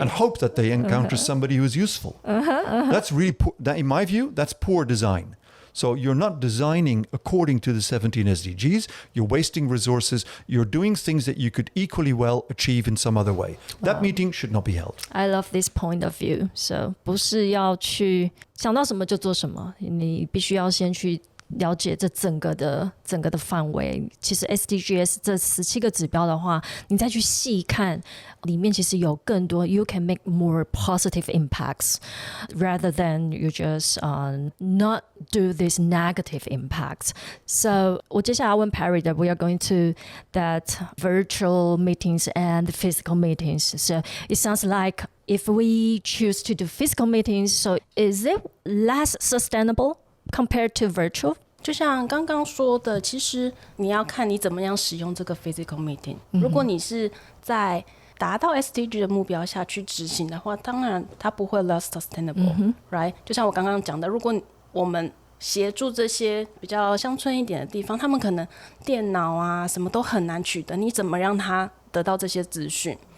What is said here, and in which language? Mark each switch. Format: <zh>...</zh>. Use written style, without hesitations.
<en>and hope that they encounter somebody who is useful. That's really poor, in my view, that's poor design. So you're not designing according to the 17 SDGs. You're wasting resources. You're doing things that you could equally well achieve in some other way. That meeting should not be held. I love this point of view.</en> <zh>So 不是要去想到什么就做什么，你必须要先去了解这整个的范围。其实 SDGs 这17个指标的话，你再去细看，里面其实有更多</zh> <en>you can make more positive impacts rather than you just not do this negative impacts. So</en> <zh>我接下来问</zh> <en>Pairry that we are going to that virtual meetings and physical meetings. So it sounds like if we choose to do physical meetings, so is it less sustainable compared to virtual?</en> <zh>就像刚刚说的，其实你要看你怎么样使用这个 physical meeting。如果你是在达到 SDG 的目标下去执行的话，当然它不会 less sustainable，right？就像我刚刚讲的，如果我们协助这些比较乡村一点的地方，他们可能电脑啊什么都很难取得，你怎么让他得到这些资讯？</zh>